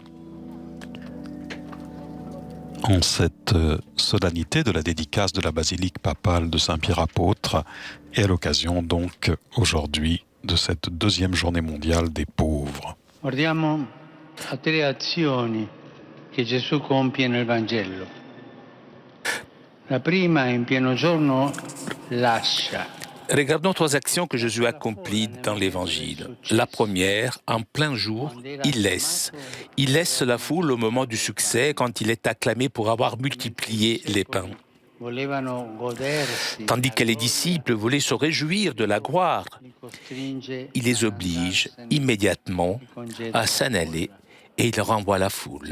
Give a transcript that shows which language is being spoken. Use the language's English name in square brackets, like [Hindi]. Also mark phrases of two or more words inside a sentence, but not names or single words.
[French] en cette solennité de la dédicace de la basilique papale de Saint-Pierre apôtre et à l'occasion donc aujourd'hui de cette deuxième journée mondiale des pauvres. [Italian] Guardiamo a tre azioni che Gesù compie nel Vangelo. La prima, in pieno giorno, lascia. [French] Regardons trois actions que Jésus accomplit dans l'Évangile. La première, en plein jour, il laisse. Il laisse la foule au moment du succès quand il est acclamé pour avoir multiplié les pains. Tandis que les disciples voulaient se réjouir de la gloire, il les oblige immédiatement à s'en aller et il renvoie la foule.